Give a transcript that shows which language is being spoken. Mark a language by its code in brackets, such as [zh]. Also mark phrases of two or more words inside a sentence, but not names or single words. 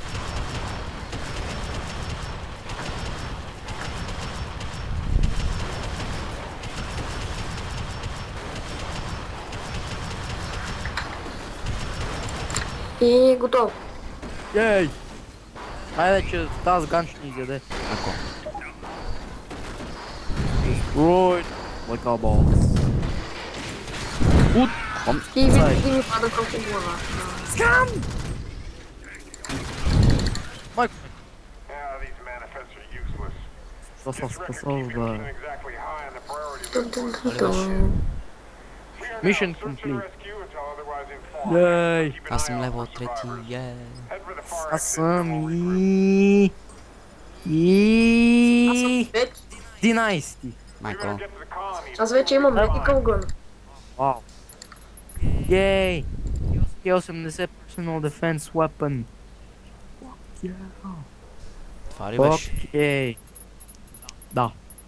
[bg] И готов. Ей! Айде, че тази ган ще ни изяде. Ако. [en] Destroyed like a boss. [bg] И винаги ми пада върху глава. Скам! Майко, [en] Yeah, these manifests are useless. [bg] това съм [en] This record [ru] сказал, [en] keeps [bg] да. [en] wasn't exactly high on the priority Тун, list. тун, тун, тун. We are Mission now search and complete. rescue until otherwise informed. Ей! Keep an [bg] Аз [en] eye [bg] съм [en] out [bg] левел [en] for 3, survivors. yeah. Head for the far [bg] Аз [en] exit. [bg] съм Аз съм и... вече. 11. [en] You're [bg] Майко. [en] gonna get to the colony. [bg] Аз вече имам [en] medical gun. Вау. Ей! K80 Personal Defense Weapon. [bg] Това ли беше? Окей. Да.